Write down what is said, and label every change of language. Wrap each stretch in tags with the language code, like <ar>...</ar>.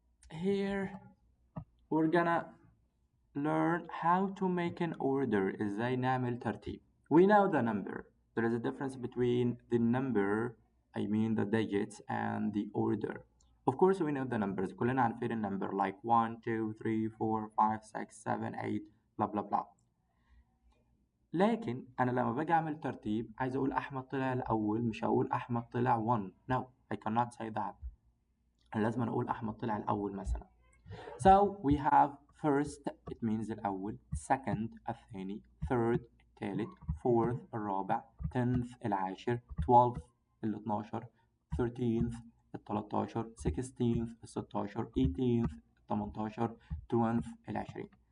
<en>Here we're gonna learn how to make an order.</en> <ar>ازاي نعمل ترتيب.</ar> <en>We know the number. There is a difference between the number, I mean the digits, and the order. Of course we know the numbers.</en> <ar>كلنا عارفين النمبر</ar> <en>like 1 2 3 4 5 6 7 8 blah blah blah.</en> <ar>لكن أنا لما باجي أعمل ترتيب عايز أقول أحمد طلع الأول، مش هقول أحمد طلع 1.</ar> <en>No, I cannot say that.</en> <ar>لازم أقول أحمد طلع الأول مثلا.</ar> <en>So we have first it means الأول, second الثاني, third الثالث, fourth الرابع, 10th العاشر, 12th ال 12, 13th ال 13, 16th ال 16, 18th ال 18, 20th ال 20.</en>